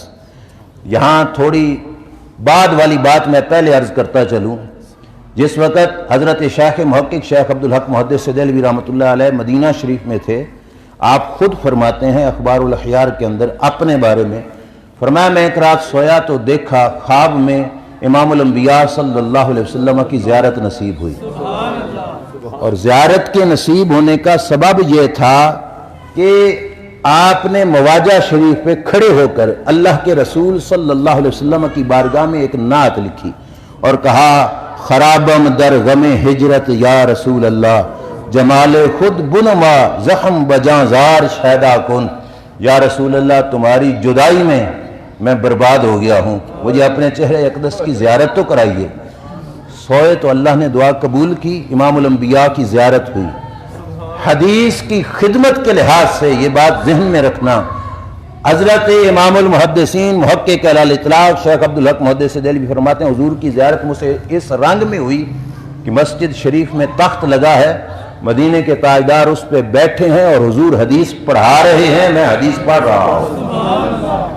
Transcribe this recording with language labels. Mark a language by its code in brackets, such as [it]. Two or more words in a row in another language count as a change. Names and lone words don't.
[ur] یہاں تھوڑی بعد والی بات میں پہلے عرض کرتا چلوں، جس وقت حضرت شیخ محقق شیخ عبدالحق محدث دہلوی [ar] رحمۃ اللہ علیہ [ur] مدینہ شریف میں تھے، آپ خود فرماتے ہیں اخبار الاحیار کے اندر اپنے بارے میں، فرمایا میں ایک رات سویا تو دیکھا خواب میں امام الانبیاء [ar] صلی اللہ علیہ وسلم [ur] کی زیارت نصیب ہوئی، اور زیارت کے نصیب ہونے کا سبب یہ تھا کہ آپ نے مواجہ شریف پہ کھڑے ہو کر اللہ کے رسول [ar] صلی اللہ علیہ وسلم [ur] کی بارگاہ میں ایک نعت لکھی اور کہا [fa] خرابم در غم ہجرت [ar] یا رسول اللہ، [fa] جمال خود بنما زخم بجاں زار شیدا کن، [ar] یا رسول اللہ [ur] تمہاری جدائی میں برباد ہو گیا ہوں، مجھے اپنے چہرے اقدس کی زیارت تو کرائیے۔ سوئے تو اللہ نے دعا قبول کی، امام الانبیاء کی زیارت ہوئی۔ حدیث کی خدمت کے لحاظ سے یہ بات ذہن میں رکھنا، حضرت امام المحدثین محقق علی الاطلاق شیخ عبدالحق محدث دہلوی فرماتے ہیں حضور کی زیارت مجھ سے اس رنگ میں ہوئی کہ مسجد شریف میں تخت لگا ہے، مدینے کے تاجدار اس پہ بیٹھے ہیں اور حضور حدیث پڑھا رہے ہیں، میں حدیث پڑھ رہا ہوں۔